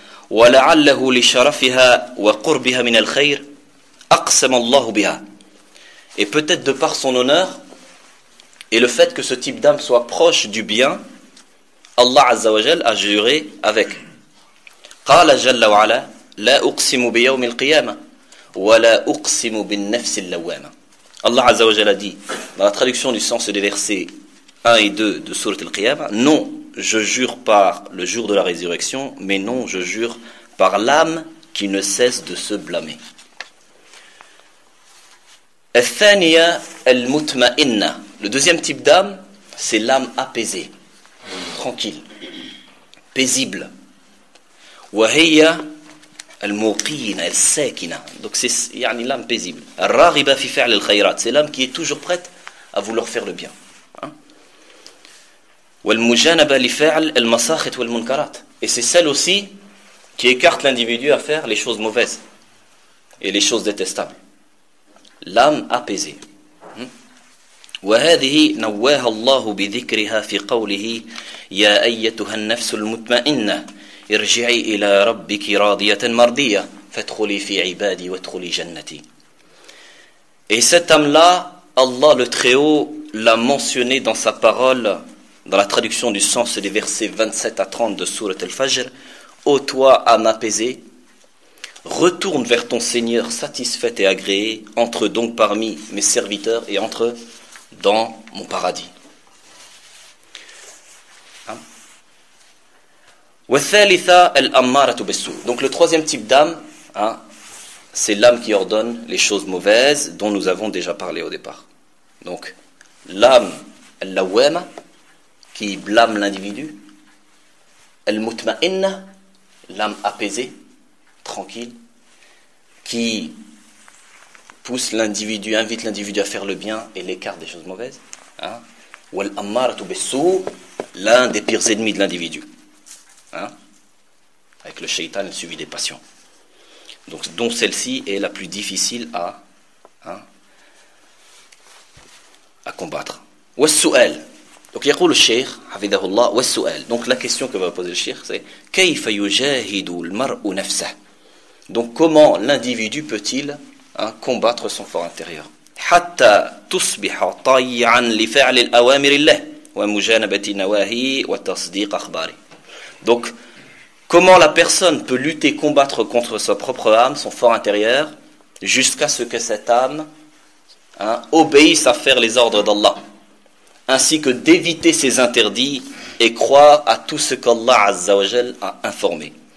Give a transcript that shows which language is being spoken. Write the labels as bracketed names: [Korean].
[Arabic] وَلَعَلَّهُ لِشَرَفِهَا وَقُرْبِهَا مِنَ الْخَيْرِ أَقْسَمَ اللَّهُ بِهَا. [French] Et peut-être de par son honneur, et le fait que ce type d'âme soit proche du bien, Allah Azza wa Jal a juré avec. [Arabic] قَالَ جَلَّ وَعَلَى لا أقسم بيوم القيامة ولا أقسم بالنفس اللوامة. [French] Allah Azza wa Jalla dit, dans la traduction du sens des versets 1 et 2 de Sourate Al-Qiyama, « Non, je jure par le jour de la résurrection, mais non, je jure par l'âme qui ne cesse de se blâmer. » [Arabic] الثانية المطمئنة. [French] Le deuxième type d'âme, c'est l'âme apaisée, tranquille, paisible. [Arabic] وهي الموقينة الساكنة. [French] Donc c'est يعني l'âme paisible. [Arabic] الراغبة في فعل الخيرات. [French] C'est l'âme qui est toujours prête à vouloir faire le bien. [Arabic] والمجانبة لفعل المساخط والمنكرات. [French] Et c'est celle aussi qui écarte l'individu à faire les choses mauvaises et les choses détestables. L'âme apaisée. [Arabic] وهذه نواها الله بذكرها في قوله يا أيتها النفس المطمئنة ارجعي إلى ربك راضية مرضية فادخلي في عبادي وادخلي جنتي. [French] Et cette âme-là, Allah le Très-Haut l'a mentionné dans sa parole, dans la traduction du sens des versets 27 à 30 de Sourate Al-Fajr. Ô toi, âme apaisée, retourne vers ton Seigneur satisfaite et agréée, entre donc parmi mes serviteurs et entre dans mon paradis. [Arabic] والثالثة الأمارة بالسوء. [French] Donc le troisième type d'âme, hein, c'est l'âme qui ordonne les choses mauvaises dont nous avons déjà parlé au départ. Donc l'âme اللوامة qui blâme l'individu, المطمئنة l'âme apaisée, tranquille, qui pousse l'individu, invite l'individu à faire le bien et l'écarte des choses mauvaises, hein, [Arabic] والأمارة بالسوء [French] l'un des pires ennemis de l'individu. Hein? Avec le shaitan, le suivi des passions. Donc, dont celle-ci est la plus difficile à, hein, à combattre. [Arabic] والسؤال. Donc, يقول الشيخ حفظه الله والسؤال. [French] Donc, la question que va poser le shaykh, c'est [Arabic] كيف يجاهد المرء نفسه. [French] Donc, comment l'individu peut-il, hein, combattre son fort intérieur. [Arabic] حتى تصبح طيعا لفعل الأوامر الله ومجانبة نواهي وتصديق أخباري. [French] Donc, comment la personne peut lutter, combattre contre sa propre âme, son fort intérieur, jusqu'à ce que cette âme, hein, obéisse à faire les ordres d'Allah, ainsi que d'éviter ses interdits et croire à tout ce qu'Allah Azza wa Jal a informé.